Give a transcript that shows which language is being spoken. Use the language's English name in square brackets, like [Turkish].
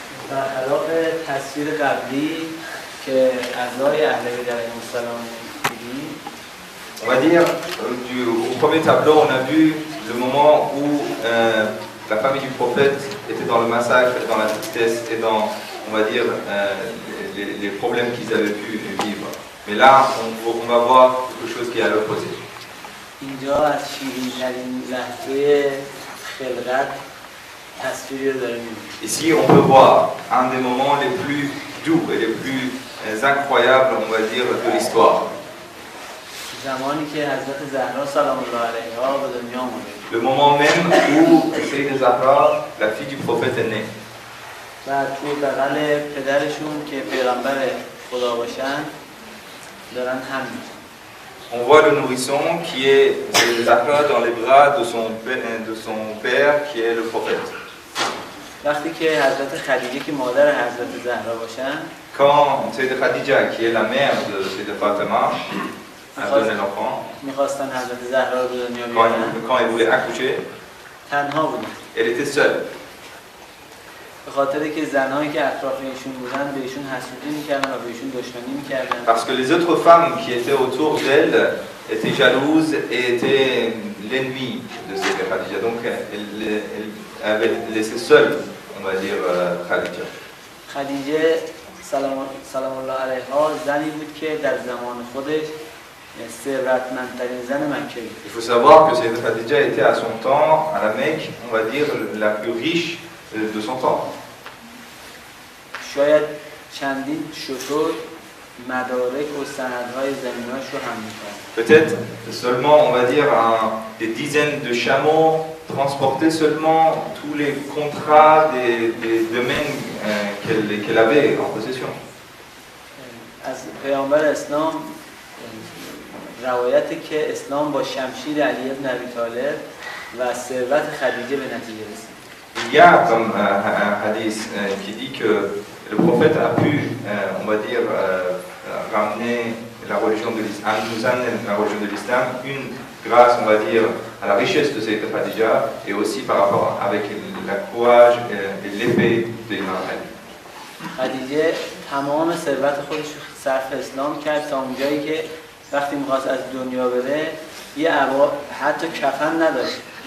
[Persian] برخلاف تصویر قبلی که اعضای اهل بیت علیهم السلام دیدیم، [French] On va dire, au premier tableau, on a vu le moment où la famille du prophète était dans le massacre, dans la tristesse et dans, on va dire, les problèmes qu'ils avaient pu vivre. Mais là, on va voir quelque chose qui est à l'opposé. [Persian] اینجا از شیرین‌ترین لحظه خلقت تصویری رو داریم می‌بینیم. [French] Ici, on peut voir un des moments les plus doux et les plus incroyables, on va dire, de l'histoire. [Persian] زمانی که حضرت زهرا سلام الله علیها به دنیا آمده. [French] Le moment même où Sayyida Zahra, la fille du prophète, est née. [Persian] و تو بغل پدرشون که پیغمبر خدا باشن دارن حمل میشن. [French] On voit le nourrisson qui est Zahra dans les bras de son père qui est le prophète. [Persian] وقتی که حضرت خدیجه که مادر حضرت زهرا باشن، [French] Quand Sayyida Khadija, qui est la mère de Sayyida Fatima, a donné l'enfant, [Persian] میخواستن حضرت زهرا رو به دنیا بیارن، [French] quand elle voulait accoucher, [Persian] تنها بودن. [French] elle était seule. [Persian] به خاطر که زنهایی که اطراف ایشون بودن به ایشون حسودی میکردن و به ایشون دشمنی میکردن. [French] Parce que les autres femmes qui étaient autour d'elle étaient jalouses et étaient l'ennemi de Sayyida Khadija. Donc elle avait laissé seule, on va dire, Khadija. [Persian] خدیجه سلام الله علیها زنی بود که در زمان خودش ثروتمندترین زن مکه بود. [French] Il faut savoir que Sayyida Khadija était à son temps, à la Mecque, on va dire, la plus riche de son temps. [Persian] شاید چندین شتر مدارک و سندهای زمیناش رو هم میکنن. [French] Peut-être seulement, on va dire, des dizaines de chameaux transportaient seulement tous les contrats des domaines qu'elle avait en possession. [Persian] از پیامبر اسلام روایتی که اسلام با شمشیر علی بن ابی طالب و ثروت خدیجه به نتیجه رسید. [French] Il y a comme un hadith qui dit que le prophète a pu, on va dire, ramener la religion de l'islam, nous amener la religion de l'islam, une grâce, on va dire, à la richesse de Sayyida Khadija et aussi par rapport avec la courage et l'épée de l'imam Ali. [Persian] خدیجه تمام ثروت خودش صرف اسلام کرد تا اونجایی که وقتی می‌خواست از دنیا بره یه عبا حتی کفن نداشت.